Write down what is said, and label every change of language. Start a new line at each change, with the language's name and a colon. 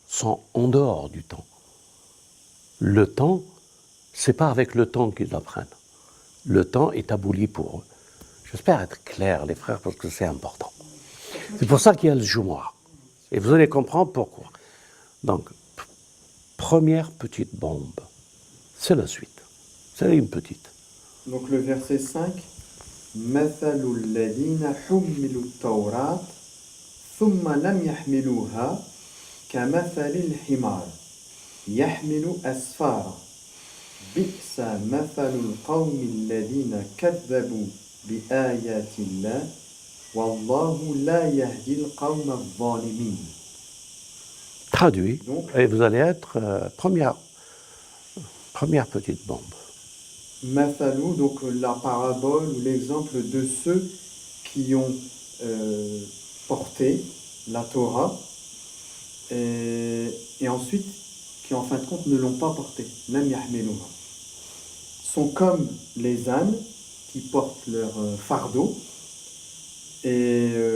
French: sont en dehors du temps. Le temps, c'est pas avec le temps qu'ils apprennent. Le temps est aboli pour eux. J'espère être clair, les frères, parce que c'est important. C'est pour ça qu'il y a le Jumu'ah. Et vous allez comprendre pourquoi. Donc, première petite bombe, c'est la suite. C'est une petite. Donc le verset 5,
Arabic: مثل الذين حملوا التوراة ثم لم يحملوها كمثل الحمار يحمل أسفارا بئس مثل القوم الذين كذبوا بآيات الله والله لا يهدي القوم الظالمين.
French: Traduit, Donc, et vous allez être première petite bombe. Mathalou, donc la parabole ou l'exemple de ceux qui ont porté la Torah et ensuite qui en fin de compte ne l'ont pas portée,
Arabic: lam yahmiluha,
French: sont comme les ânes qui portent leur fardeau et